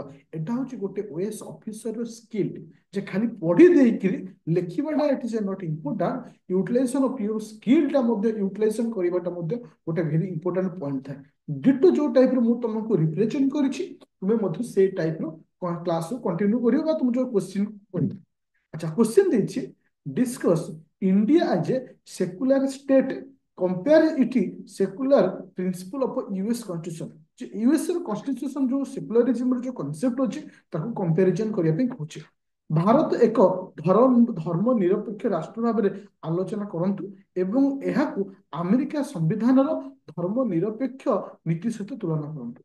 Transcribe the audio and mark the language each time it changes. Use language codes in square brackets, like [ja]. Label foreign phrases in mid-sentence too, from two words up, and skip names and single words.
[or] ଏଟା ହଉଛି ଗୋଟେ ଓଏସ୍ ଅଫିସରର ସ୍କିଲ୍, ଯେ ଖାଲି ପଢ଼ି ଦେଇକିରି ଲେଖିବାଟା [en] it is not important, utilization of your skillta [or] ମଧ୍ୟ ୟୁଟିଲାଇଜେସନ କରିବାଟା ମଧ୍ୟ ଗୋଟେ [en] very important point [or] ଥାଏ। ଡିଟୋ ଯୋଉ ଟାଇପ୍ର ମୁଁ ତମକୁ ରିପ୍ରେଜେଣ୍ଟ କରିଛି, ତୁମେ ମଧ୍ୟ ସେଇ [en] typer classru continue [or] କରିବ ବା ତୁମ ଯୋଉ କ୍ୱେଶ୍ଚିନ୍ କରିବ। ଆଚ୍ଛା, କ୍ୱେଶ୍ଚିନ୍ ଦେଇଛି [en] discuss India as a secular state, compare it secular principle of US constitution। [or] ଯେ ୟୁଏସ୍ ର କନଷ୍ଟିଟ୍ୟୁସନ ଯୋଉ ସେକୁଲାରିଜିମ ର ଯୋଉ କନସେପ୍ଟ ଅଛି, ତାକୁ କମ୍ପାରିଜନ କରିବା ପାଇଁ କହୁଛି। ଭାରତ ଏକ ଧର୍ମ ନିରପେକ୍ଷ ରାଷ୍ଟ୍ର ଭାବରେ ଆଲୋଚନା କରନ୍ତୁ ଏବଂ ଏହାକୁ ଆମେରିକା ସମ୍ବିଧାନର ଧର୍ମ ନିରପେକ୍ଷ ନୀତି ସହିତ ତୁଳନା କରନ୍ତୁ।